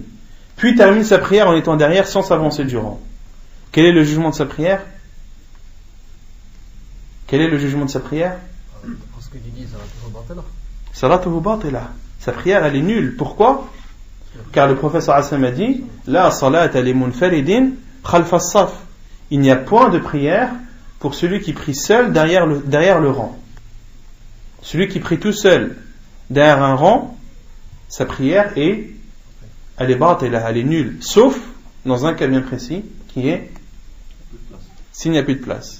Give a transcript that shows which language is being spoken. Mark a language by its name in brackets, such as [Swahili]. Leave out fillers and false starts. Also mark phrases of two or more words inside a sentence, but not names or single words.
[French] Puis termine sa prière en étant derrière sans s'avancer du rang. Quel est le jugement de sa prière? Quel est le jugement de sa prière? Parce qu'il dit [Arabic] صلاته باطلة. [French] Sa prière, elle est nulle. Pourquoi? Car le prophète [Arabic] صلى الله عليه وسلم [French] a dit [Arabic] لا صلاة لمنفرد خلف الصف. [French] Il n'y a point de prière pour celui qui prie seul derrière le rang. Celui qui prie tout seul derrière un rang, sa prière elle est batila, elle est nulle. Sauf dans un cas bien précis qui est s'il n'y a plus de place.